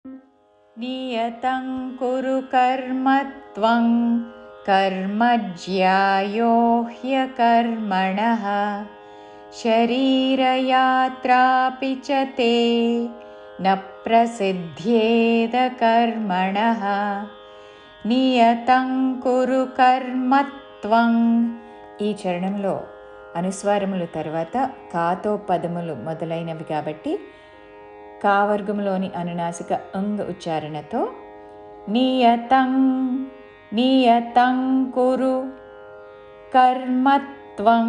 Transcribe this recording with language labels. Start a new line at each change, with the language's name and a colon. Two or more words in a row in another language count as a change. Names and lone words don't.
Sanskrit: नियतं कुरु कर्म त्वं कर्म ज्यायो ह्यकर्मणः शरीरयात्रापि च ते न प्रसिद्ध्येद कर्मणः నియతం కురు కర్మత్వం.
Telugu: ఈ చరణంలో అనుస్వారములు తర్వాత కాతో పదములు మొదలైనవి కాబట్టి కావర్గంలోని అనునాసిక అంగ్ ఉచ్చారణతో
Sanskrit: నియతం నియతం కురు కర్మత్వం.